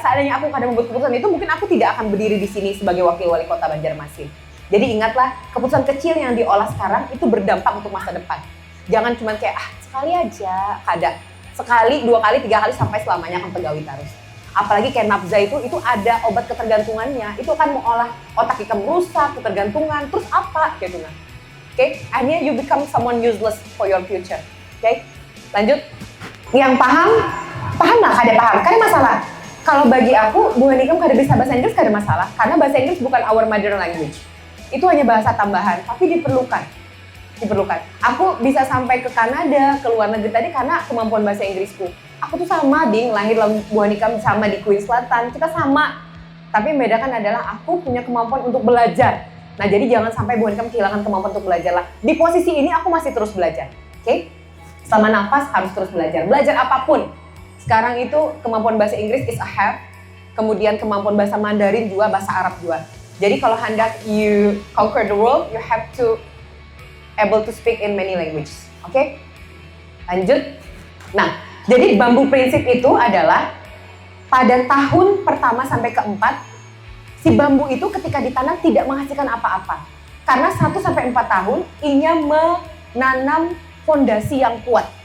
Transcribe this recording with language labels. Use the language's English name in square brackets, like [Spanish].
[Indonesian] Seandainya aku kada membuat keputusan itu, mungkin aku tidak akan berdiri di sini sebagai wakil wali kota Banjarmasin. Jadi ingatlah, keputusan kecil yang diolah sekarang itu berdampak untuk masa depan. Jangan cuma kayak sekali aja, kada. Sekali, 2 kali, 3 kali sampai selamanya akan pegawai terus. Apalagi kayak nafza itu ada obat ketergantungannya. Itu akan mengolah otak kita merusak, ketergantungan, terus apa gitu nah. Oke, akhirnya [English] you become someone useless for your future. [Indonesian] Oke, lanjut. Yang paham lah, kada paham, kada masalah. Kalau bagi aku, Bu Hanikam kada bisa bahasa Inggris kada masalah, karena bahasa Inggris bukan [English] our mother language. [Indonesian] Itu hanya bahasa tambahan, tapi diperlukan. Aku bisa sampai ke Kanada, ke luar negeri tadi karena kemampuan bahasa Inggrisku. Aku tuh sama, lahir Bu Hanikam sama di Queens Selatan, kita sama. Tapi yang membedakan adalah aku punya kemampuan untuk belajar. Nah, jadi jangan sampai Bu Hanikam kehilangan kemampuan untuk belajar lah. Di posisi ini aku masih terus belajar, oke? Selama nafas harus terus belajar apapun. Sekarang itu kemampuan bahasa Inggris [English] is a have, [Indonesian] kemudian kemampuan bahasa Mandarin juga, bahasa Arab juga. Jadi kalau hendak [English] you conquer the world, you have to able to speak in many languages, oke? [Indonesian] Lanjut. Nah, jadi bambu prinsip itu adalah pada tahun pertama sampai keempat, si bambu itu ketika ditanam tidak menghasilkan apa-apa. Karena 1 sampai 4 tahun, ia menanam fondasi yang kuat.